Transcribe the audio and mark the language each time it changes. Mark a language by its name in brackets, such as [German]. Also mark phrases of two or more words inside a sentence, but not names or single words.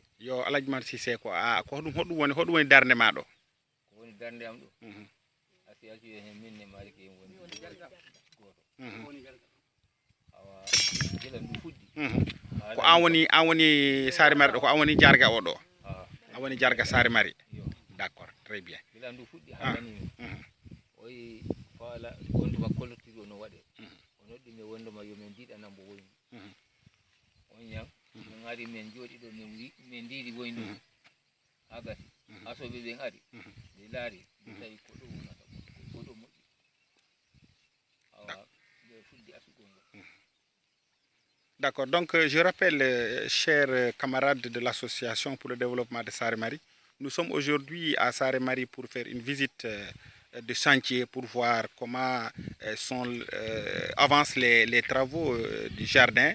[Fula] yo Alhaji Mar Cissé ko ko hoɗum woni darde ma ɗo ko woni darde am ɗo association hen minne Maliki en woni goto awa gila ndu fuɗɗi ko an woni Sare Mari ɗo ko an woni jarga o ɗo an woni jarga Sare Mari [French] d'accord très bien [Fula] gila ndu fuɗɗi hannani min oyi faala wonduma collotiri o no waɗe o noddimi wonduma yomin ndiɗana mbo woynu on ñam min ari min jooɗi ɗo min ndiɗi woynu ha gasi asoɓe ɓen ari ɓe laari ɓe tawi ko ɗo wonata ko ɗo moƴƴi awa ɓe fuɗɗi asugol ngol. [French] D'accord, donc je rappelle, chers camarades de l'association pour le développement de Sare Mari, nous sommes aujourd'hui à Sare Mari pour faire une visite de chantier pour voir comment avancent les travaux du jardin.